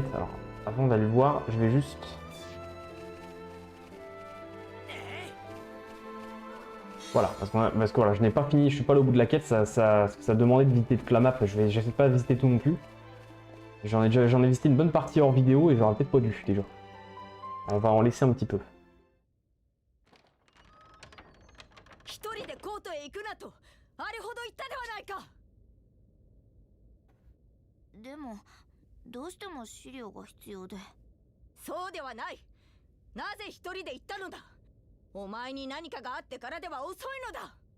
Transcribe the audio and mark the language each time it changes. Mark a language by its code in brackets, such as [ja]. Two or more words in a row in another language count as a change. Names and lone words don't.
[fr] Alors, avant d'aller le voir, je vais juste... Voilà, parce que voilà, je n'ai pas fini, je suis pas allé au bout de la quête, ça demandait de visiter toute la map, j'essaie pas de visiter tout non plus. J'en ai visité une bonne partie hors vidéo et j'aurais peut-être pas dû déjà. On va en laisser un petit peu. [ja] でもどうしても資料が必要で。そうではない。なぜ一人で行ったのだ。お前に何かがあってからでは遅いのだ。